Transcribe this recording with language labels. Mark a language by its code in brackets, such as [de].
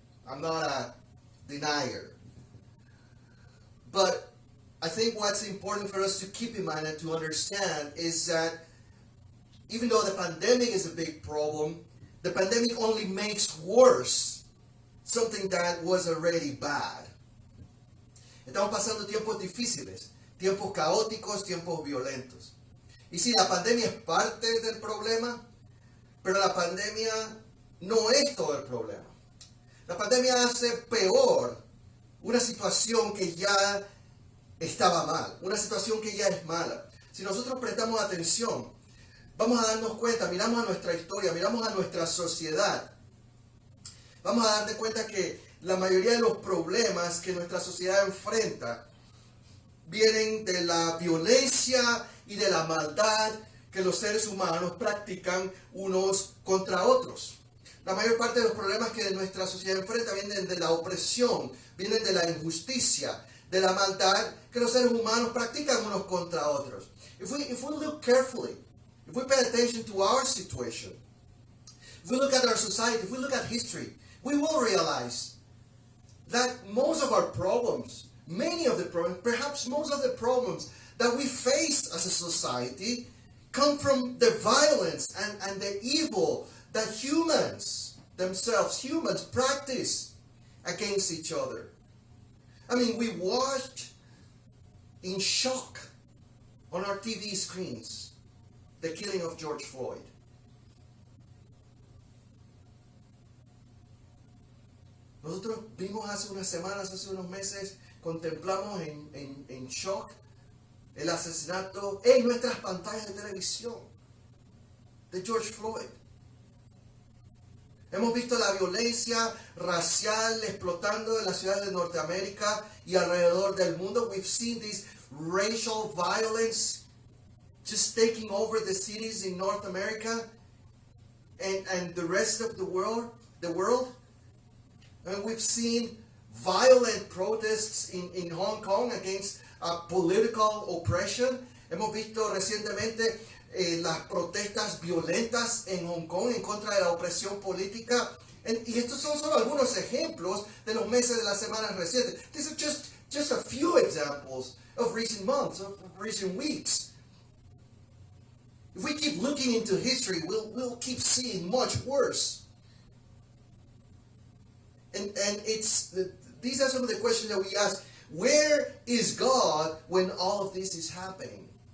[en] I'm not a denier. But I think what's important for us to keep in mind and to understand is that even though the pandemic is a big problem, the pandemic only makes worse something that was already bad. [es] Estamos pasando tiempos difíciles, tiempos caóticos, tiempos violentos. Y sí, la pandemia es parte del problema, pero la pandemia no es todo el problema. La pandemia hace peor una situación que ya estaba mal, una situación que ya es mala. Si nosotros prestamos atención, vamos a darnos cuenta, miramos a nuestra historia, miramos a nuestra sociedad, vamos a darnos cuenta que la mayoría de los problemas que nuestra sociedad enfrenta vienen de la violencia y de la maldad que los seres humanos practican unos contra otros. La mayor parte de los problemas que nuestra sociedad enfrenta vienen de la opresión, vienen de la injusticia, de la maldad que los seres humanos practican unos contra otros. [en] If we look carefully, if we pay attention to our situation, if we look at our society, if we look at history, we will realize that most of our problems, many of the problems, perhaps most of the problems that we face as a society come from the violence and the evil that humans practice against each other. I mean, we watched in shock on our TV screens the killing of George Floyd. [es] Nosotros vimos hace unas semanas, hace unos meses, contemplamos en shock el asesinato en nuestras pantallas de televisión de George Floyd. Hemos visto la violencia racial explotando en las ciudades de Norteamérica y alrededor del mundo. [en] We've seen this racial violence just taking over the cities in North America and the rest of the world. And we've seen violent protests in Hong Kong against political oppression. [es] Hemos visto recientemente las protestas violentas en Hong Kong en contra de la opresión política. Y estos son solo algunos ejemplos de los meses de las semanas recientes. [en] These are just a few examples of recent months, of recent weeks. If we keep looking into history, we'll keep seeing much worse. And these are some of the questions that we ask. Where is God when all of this is happening?